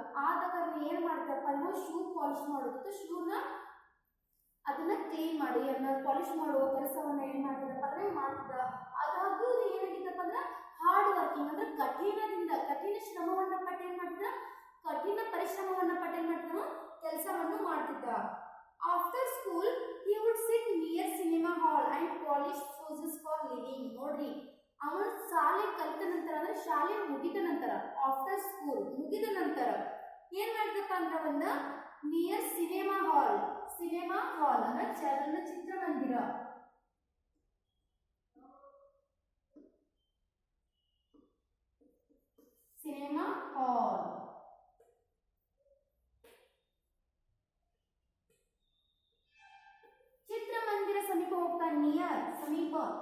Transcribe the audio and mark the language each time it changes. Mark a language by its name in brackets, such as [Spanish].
[Kannada] ಆದ ಕಾರಣ ಏನ್ ಮಾಡ್ತಪ್ಪ ಇವ ಶೂ ಪಾಲಿಶ್ ಮಾಡೋದು, ಶೂನ ಅದನ್ನ ಕ್ಲೀನ್ ಮಾಡಿ ಅದನ್ನ ಪಾಲಿಶ್ ಮಾಡುವ ಕೆಲಸವನ್ನ ಏನ್ ಮಾಡ್ತಿದ್ದಪ್ಪ ಅಂದ್ರೆ ಮಾಡ್ತಿದ್ದ. ಅದಾಗೂ ಏನಾಗಿತ್ತಪ್ಪ ಅಂದ್ರೆ [English] hard working [Kannada] ಅಂದ್ರೆ ಕಠಿಣ ಶ್ರಮವನ್ನ ಪಟ್ಟು ಏನ್ ಮಾಡ್ತಿದ್ದ, ಕಠಿಣ ಪರಿಶ್ರಮವನ್ನ ಪಟ್ಟು ಏನ್ ಮಾಡ್ತಿದ್ದ, ಕೆಲಸವನ್ನು ಮಾಡ್ತಿದ್ದ. [English] After school he would sit near cinema hall and polish shoes for living. [Kannada] ನೋಡ್ರಿ, ಅವನು ಶಾಲೆ ಕಲಿತ ನಂತರ ಅಂದ್ರೆ ಶಾಲೆ ಮುಗಿದ ನಂತರ [English] after school [Kannada] ಮುಗಿದ ನಂತರ ಏನ್ ಮಾಡ್ತಪ್ಪ ಅಂದ್ರೆ ಒಂದು ನಿಯರ್ ಸಿನಿಮಾ ಹಾಲ್ ಅಂದ್ರೆ ಚಿತ್ರಮಂದಿರ, ಸಿನಿಮಾ ಹಾಲ್, ಚಿತ್ರಮಂದಿರ ಸಮೀಪ ಹೋಗ್ತಾ, ನಿಯರ್ ಸಮೀಪ.